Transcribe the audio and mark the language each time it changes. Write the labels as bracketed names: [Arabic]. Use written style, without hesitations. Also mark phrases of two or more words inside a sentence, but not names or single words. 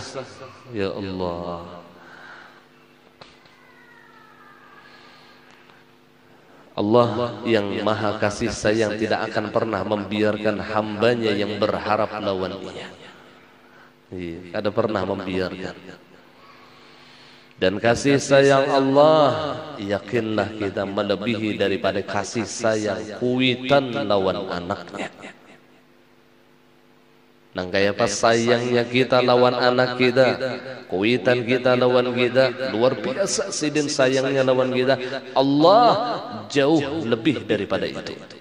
[Indonesian] Ya Allah, Allah yang maha kasih sayang tidak akan pernah membiarkan hambanya yang berharap lawannya. Ada pernah membiarkan. Dan kasih sayang Allah, yakinlah kita melebihi daripada kasih sayang kuitan lawan anaknya. [Banjar] Nang kaya pas sayangnya kita lawan anak kita, kuitan kita lawan kita, luar biasa sidin sayangnya lawan kita. [Indonesian] Allah jauh lebih daripada itu.